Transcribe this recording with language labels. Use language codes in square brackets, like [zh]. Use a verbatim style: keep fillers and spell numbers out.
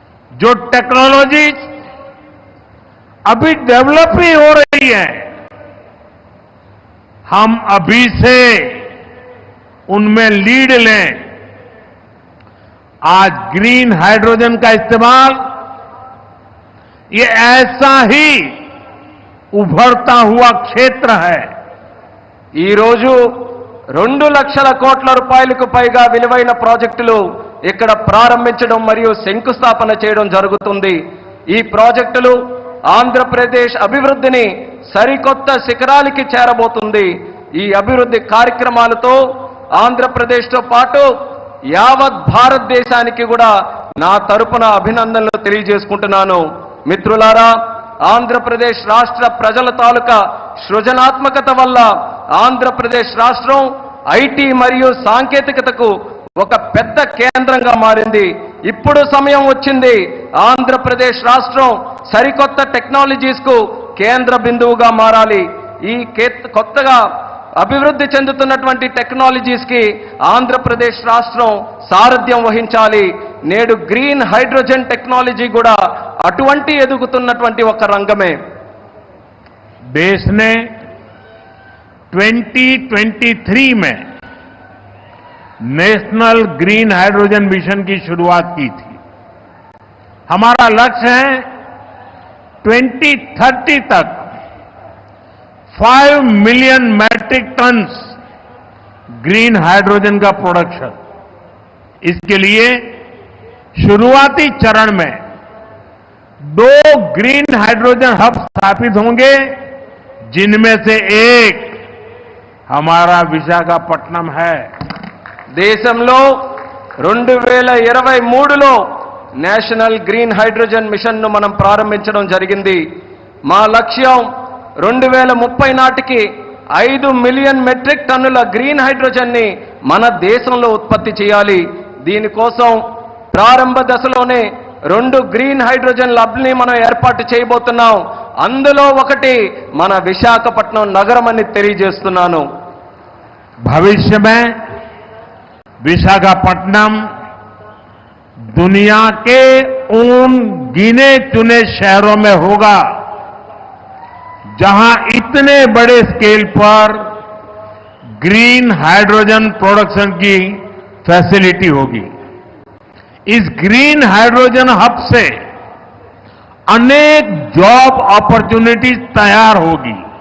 [hi] जो टेक्नोलॉजीज अभी डेवलप ही हो रही है, हम अभी से उनमें लीड लें। आज ग्रीन हाइड्रोजन का इस्तेमाल ये ऐसा ही उभरता हुआ क्षेत्र है। [te] ఈ రోజు రెండు లక్షల కోట్ల రూపాయలకు పైగా విలువైన ప్రాజెక్టులు ఇక్కడ ప్రారంభించడం మరియు శంకుస్థాపన చేయడం జరుగుతుంది. ఈ ప్రాజెక్టులు ఆంధ్రప్రదేశ్ అభివృద్ధిని సరికొత్త శిఖరాలకి చేరబోతుంది. ఈ అభివృద్ధి కార్యక్రమాలతో ఆంధ్రప్రదేశ్తో పాటు యావత్ భారతదేశానికి కూడా నా తరపున అభినందనలు తెలియజేసుకుంటున్నాను. మిత్రులారా, ఆంధ్రప్రదేశ్ రాష్ట్ర ప్రజల తాలూకా సృజనాత్మకత వల్ల ఆంధ్రప్రదేశ్ రాష్ట్రం ఐటీ మరియు సాంకేతికతకు ఒక పెద్ద కేంద్రంగా మారింది. ఇప్పుడు సమయం వచ్చింది ఆంధ్రప్రదేశ్ రాష్ట్రం సరికొత్త టెక్నాలజీస్ కు కేంద్ర బిందువుగా మారాలి. ఈ కొత్తగా అభివృద్ధి చెందుతున్నటువంటి టెక్నాలజీస్ కి ఆంధ్రప్రదేశ్ రాష్ట్రం సారథ్యం వహించాలి. నేడు గ్రీన్ హైడ్రోజన్ టెక్నాలజీ కూడా అటువంటి ఎదుగుతున్నటువంటి ఒక రంగమే. [hi] देश ने ट्वेंटी ट्वेंटी थ्री में नेशनल ग्रीन हाइड्रोजन मिशन की शुरुआत की थी। हमारा लक्ष्य है ट्वेंटी थर्टी तक five million metric tons green hydrogen का प्रोडक्शन। इसके लिए शुरुआती चरण में दो ग्रीन हाइड्रोजन हब स्थापित होंगे, जिनमें से एक हमारा విశాఖపట్నం है। [te] దేశంలో రెండు వేల ఇరవై మూడులో నేషనల్ గ్రీన్ హైడ్రోజన్ మిషన్ను మనం ప్రారంభించడం జరిగింది. మా లక్ష్యం రెండు వేల ముప్పై నాటికి ఐదు మిలియన్ మెట్రిక్ టన్నుల గ్రీన్ హైడ్రోజన్ని మన దేశంలో ఉత్పత్తి చేయాలి. దీనికోసం ప్రారంభ దశలోనే రెండు గ్రీన్ హైడ్రోజన్ ల్యాబ్ని మనం ఏర్పాటు చేయబోతున్నాం. అందులో ఒకటి మన విశాఖపట్నం నగరం అని తెలియజేస్తున్నాను. [hi] భవిష్యమే విశాఖపట్నం దునియా కే ఉన్ గినే చునే షహరో మే హోగా जहां इतने बड़े स्केल पर ग्रीन हाइड्रोजन प्रोडक्शन की फैसिलिटी होगी। इस ग्रीन हाइड्रोजन हब से अनेक जॉब अपॉर्चुनिटीज तैयार होगी।